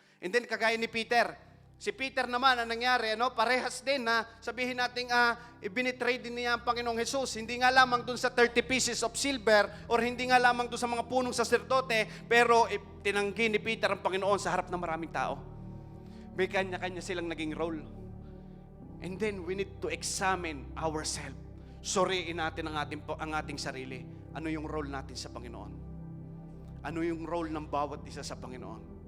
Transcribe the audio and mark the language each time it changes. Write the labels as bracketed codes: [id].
[tl] And then kagaya ni Peter. Si Peter naman, ang nangyari, parehas din na sabihin natin, ibinitray din niya ang Panginoong Hesus. Hindi nga lamang dun sa 30 pieces of silver or hindi nga lamang dun sa mga punong saserdote, pero tinanggi ni Peter ang Panginoon sa harap ng maraming tao. May kanya-kanya silang naging role. [en] And then we need to examine ourselves. [tl] Suriin natin ang ating sarili. Ano yung role natin sa Panginoon? Ano yung role ng bawat isa sa Panginoon?